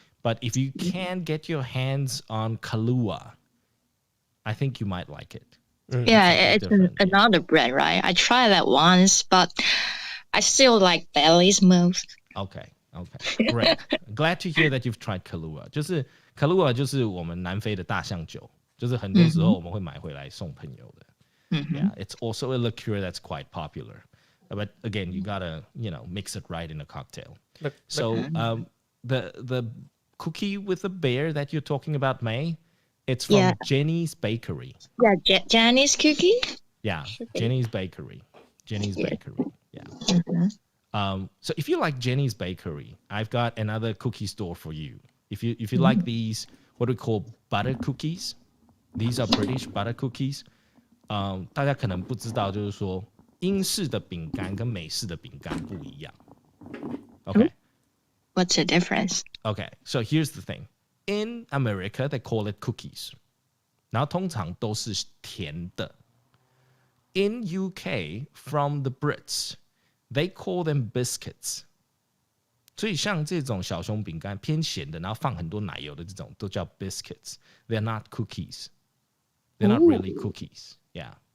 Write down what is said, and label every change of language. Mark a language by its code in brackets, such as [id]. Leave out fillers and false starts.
[en] But if you can get your hands on Kahlua, I think you might like it. Yeah, it's another brand, right? I tried that once, but I still like Bailey's most. Okay, great. Glad to hear that you've tried Kahlua. [zh] 就是 Kahlua 就是我们南非的大象酒，就是很多时候我们会买回来送朋友的。 [en] Yeah, it's also a liqueur that's quite popular. But again, you gotta mix it right in a cocktail. So the cookie with a bear that you're talking about, May, it's from Jenny's Bakery. Yeah, Jenny's cookie? Yeah, Jenny's Bakery. Bakery, yeah. So if you like Jenny's Bakery, I've got another cookie store for you. If you like these, what we call butter cookies, these are British butter cookies. [zh] 大家可能不知道，就是说英式的饼干跟美式的饼干不一样。 [en] Okay. What's the difference? Okay, so here's the thing. In America, they call it cookies. [zh] 然后通常都是甜的。 [en] In UK, from the Brits, they call them biscuits. [zh] 所以像这种小熊饼干偏咸的，然后放很多奶油的这种，都叫 biscuits. [en] They're not cookies. They're not really cookies. Yeah,